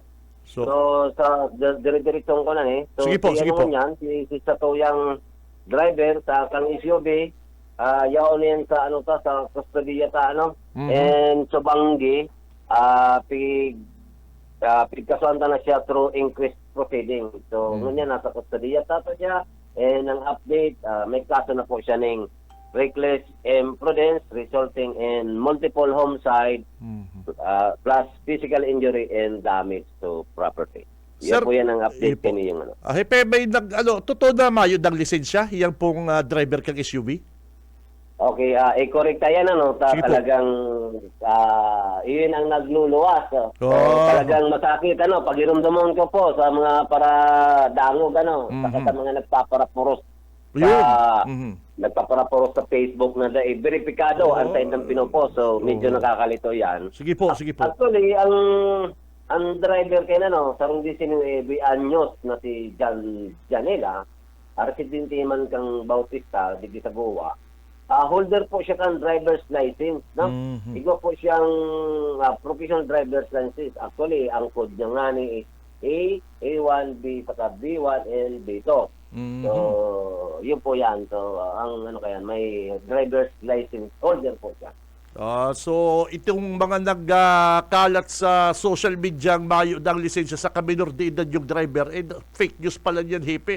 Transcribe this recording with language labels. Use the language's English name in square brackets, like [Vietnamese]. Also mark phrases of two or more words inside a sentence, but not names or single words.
[Filipino] So sa dire-diretong ko na So sige po. [Bikol] Yan, si Satuyang driver sa kang SUV, yaon yan sa sa kustodiya and Subanggi, pigkasuan na siya through [English] increased proceeding. [Bikol] So ngunyan nasa kustodiya siya, and ang update, may kaso na po siya ng [English] reckless imprudence resulting in multiple homicide plus physical injury and damage to property. [Bikol] Sir, [Filipino] Yan po yan ang update po. kaniyang ano. [Bikol] Hepe, may totoo na mayod ng lisensya, yang pong driver kang SUV? [Filipino] Okay, correct yan ano, Sige po. talagang yun ang nagluluwas. [Bikol] So, talagang masakit ano, pagiramdaman ko po sa mga para dangog ano, saka sa mga nagpaparapuros Yun. sa Mhm. nagpaparapuros sa Facebook na verifikado ang side ng pinopost. [Filipino] So medyo nakakalito yan. Sige po, sige po. [Bikol] Actually, ang driver kay no, sarong 19 anyos na si Janela, residente man kang Bautista, digdi sa Goa. Holder po siya kang [English] driver's license, [Bikol] no? Igo po siyang [English] professional driver's license. [Bikol] Actually, ang code niya nga ni is A1, B, saka [English] B1, and B2. [Filipino] So, yun po yan. So, ang ano kaya, may [English] driver's license holder [Filipino] po siya. So, itong mga nagkalat sa [English] social media [Filipino] ang mayo ng lisensya sa minor de edad yung driver, [English] fake news [Filipino] pala yan, Hepe.